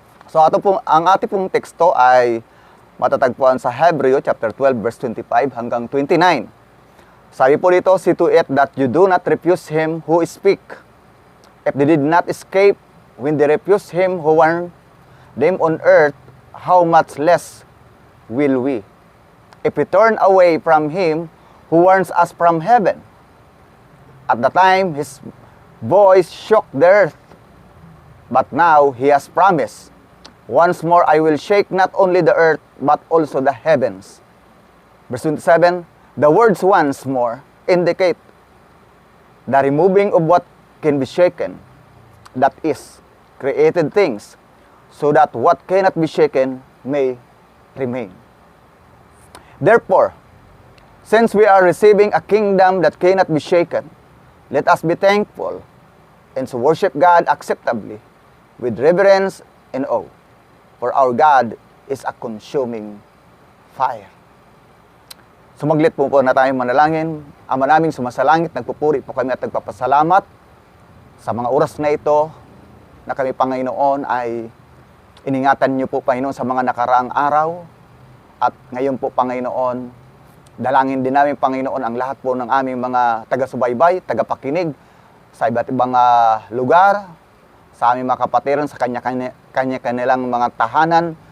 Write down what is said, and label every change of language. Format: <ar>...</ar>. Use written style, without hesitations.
<tl>So ang ating pong teksto ay matatagpuan sa Hebreo chapter 12 verse 25 hanggang 29. Sabi po dito,</tl> <en>"See to it that you do not refuse him who speak. If they did not escape when they refused him who warned them on earth, how much less will we? If we turn away from him who warns us from heaven. At the time his voice shook the earth, but now he has promised, once more I will shake not only the earth, but also the heavens." Verse 27, "The words once more indicate the removing of what can be shaken, that is, created things, so that what cannot be shaken may remain. Therefore, since we are receiving a kingdom that cannot be shaken, let us be thankful and so worship God acceptably with reverence and awe. For our God is a consuming fire."</en> <tl>Sumaglit po na tayong manalangin. Ama naming sumasalangit, nagpupuri po kami at nagpapasalamat sa mga oras na ito na kami, Panginoon, ay iningatan niyo po, Panginoon, sa mga nakaraang araw. At ngayon po, Panginoon, dalangin din namin, Panginoon, ang lahat po ng aming mga taga-subaybay, tagapakinig sa iba't ibang lugar, sa aming mga kapatiran, sa kanya-kanilang mga tahanan.</tl>